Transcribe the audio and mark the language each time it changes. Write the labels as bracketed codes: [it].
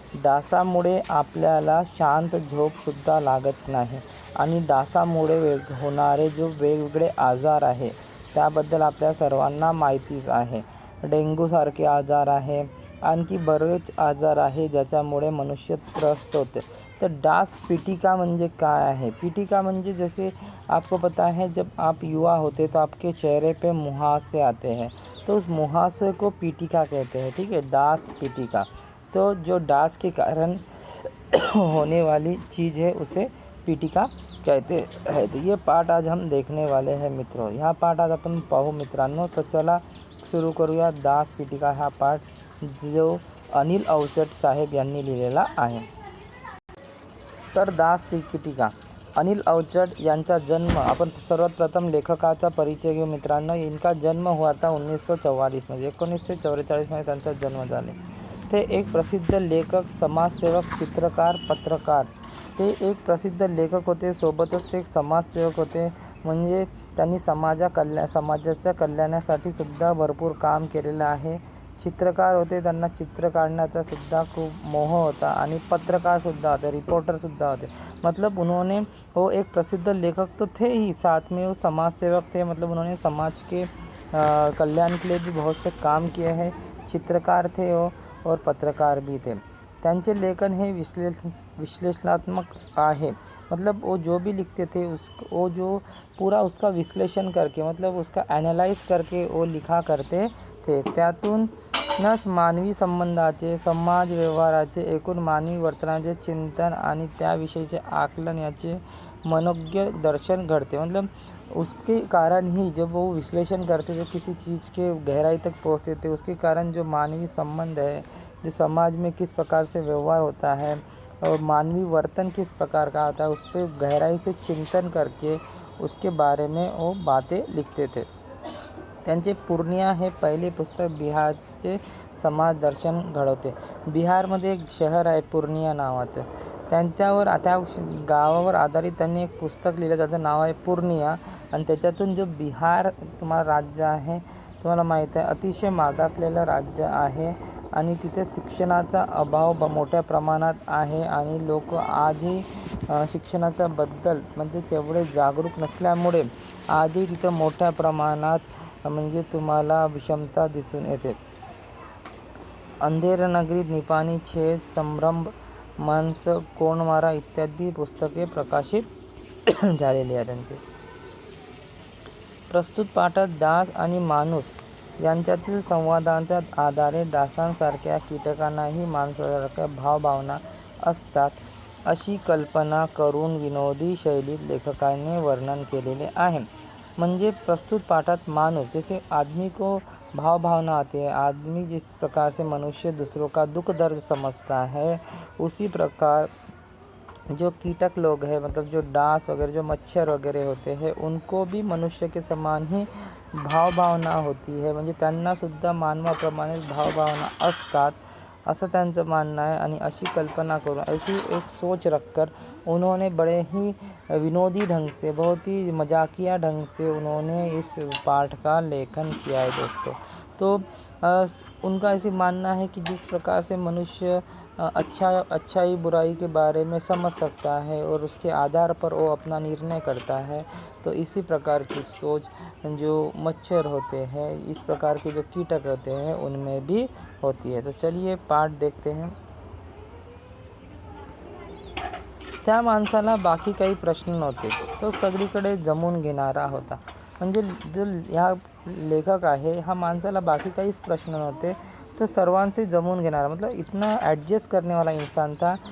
[mr] डासामुळे आपल्याला शांत झोपसुद्धा लागत नाही आणि डासामुळे होणारे जो वेगवेगळे आजार आहे त्याबद्दल आपल्या सर्वांना माहितीच आहे. डेंग्यूसारखे आजार आहे, आणखी बरेच आजार आहे ज्याच्यामुळे मनुष्य त्रस्त होते. तर डास पिटिका म्हणजे काय आहे? [hi] पिटिका म्हणजे जैसे आपको पता है जब आप युवा होते तो आपके चेहरे पे मुहासे आते हैं, तो उस मुहासे को पिटिका कहते हैं. ठीक है, डास पिटिका. तो जो डास के कारण होने वाली चीज़ है उसे पिटिका कहते हैं. तो ये पाठ आज हम देखने वाले हैं मित्रों. [mr] ह्या पाठ आज आपण पाहू मित्रांनो. तर चला सुरू करूया. डास पिटिका हा पाठ जो अनिल अवचट साहेब यांनी लिहिलेला आहे. तर डास पिटिका अनिल अवचट यांचा जन्म, आपण सर्वात प्रथम लेखकाचा परिचय घेऊ मित्रांनो. [hi] इनका जन्म हुआ था [mr] 1944 मध्ये. 1944 मध्ये त्यांचा जन्म झाले. ते एक प्रसिद्ध लेखक, समाजसेवक, चित्रकार, पत्रकार. ते एक प्रसिद्ध लेखक होते, सोबतच ते एक समाजसेवक होते. म्हणजे त्यांनी समाजाच्या कल्याणासाठी सुद्धा भरपूर काम केलेलं आहे. चित्रकार होते, त्यांना चित्र काढण्याचा सुद्धा खूप मोह होता आणि पत्रकारसुद्धा होते, रिपोर्टरसुद्धा होते. [hi] मतलब उन्होंने वो एक प्रसिद्ध लेखक तो थे ही, साथ में वो समाज सेवक थे. मतलब उन्होंने समाज के कल्याण के लिए भी बहुत से काम किए हैं. चित्रकार थे वो और पत्रकार भी थे. [mr] त्यांचे लेखन हे विश्लेषणात्मक आहे. [hi] मतलब वो जो भी लिखते थे वो जो पूरा उसका विश्लेषण करके, मतलब उसका एनालाइज करके वो लिखा करते थे. [mr] त्यातूनच मानवी संबंधाचे, समाज व्यवहाराचे, एकूण मानवी वर्तनाचे चिंतन आणि त्याविषयीचे आकलन याचे मनोज्ञ दर्शन घडते. [hi] मतलब उसके कारण ही जब वो विश्लेषण करते थे, किसी चीज़ के गहराई तक पहुँचते थे, उसके कारण जो मानवी संबंध है, जो समाज में किस प्रकार से व्यवहार होता है और मानवी वर्तन किस प्रकार का होता है, उस पर गहराई से चिंतन करके उसके बारे में वो बातें लिखते थे. [mr] त्यांचे पूर्णिया हे पहिले पुस्तक बिहारचे समाज दर्शन घडवते. बिहारमध्ये एक शहर आहे पूर्णिया नावाचं. त्या गावावर आधारित त्यांनी एक पुस्तक लिहिलं, त्याचं नाव आहे पूर्णिया. आणि त्याच्यातून जो बिहार तुम्हाला राज्य आहे, तुम्हाला माहीत आहे अतिशय मागासलेलं राज्य आहे आणि तिथे शिक्षणाचा अभाव मोठ्या प्रमाणात आहे आणि लोक आजही शिक्षणाच्या बद्दल म्हणजे तेवढे जागरूक नसल्यामुळे आजही तिथं मोठ्या प्रमाणात म्हणजे तुम्हाला विषमता दिसून येते. अंधेर नगरी, निपाणी, छेद, संभ्रम, माणस, कोणमारा इत्यादी पुस्तके प्रकाशित झालेली आहेत त्यांचे. प्रस्तुत पाठात डास आणि माणूस यांच्यातील संवादांच्या आधारे डासांसारख्या कीटकांनाही माणसासारख्या भावभावना असतात अशी कल्पना करून विनोदी शैलीत लेखकाने वर्णन केलेले आहे. म्हणजे प्रस्तुत पाठात मानूस, [hi] जैसे आदमी को भाव भावना आती है, आदमी जिस प्रकार से मनुष्य दूसरों का दुख दर्द समझता है, उसी प्रकार जो कीटक लोग हैं, मतलब जो डास वगैरह, जो मच्छर वगैरह होते हैं, उनको भी मनुष्य के समान ही भावभावना होती है. [mr] म्हणजे त्यांनासुद्धा मानवाप्रमाणे भावभावना असतात असं त्यांचं मानणं आहे. आणि अशी कल्पना करून, [hi] ऐसी एक सोच रखकर उन्होंने बड़े ही विनोदी ढंग से, बहुत ही मजाकिया ढंग से उन्होंने इस पाठ का लेखन किया है दोस्तों. तो उनका ऐसे मानना है कि जिस प्रकार से मनुष्य अच्छाई बुराई के बारे में समझ सकता है और उसके आधार पर वो अपना निर्णय करता है, तो इसी प्रकार की सोच जो मच्छर होते हैं, इस प्रकार के जो कीटक होते हैं उनमें भी होती है. तो चलिए पाठ देखते हैं. [mr] त्या माणसाला बाकी काही प्रश्न नव्हते, तो सगळीकडे जमून घेणारा होता. म्हणजे जो ह्या लेखक आहे, हा माणसाला बाकी काहीच प्रश्न नव्हते, तो सर्वांसे जमून घेणारा, [hi] मतलब इतना एडजस्ट करने वाला इंसान था.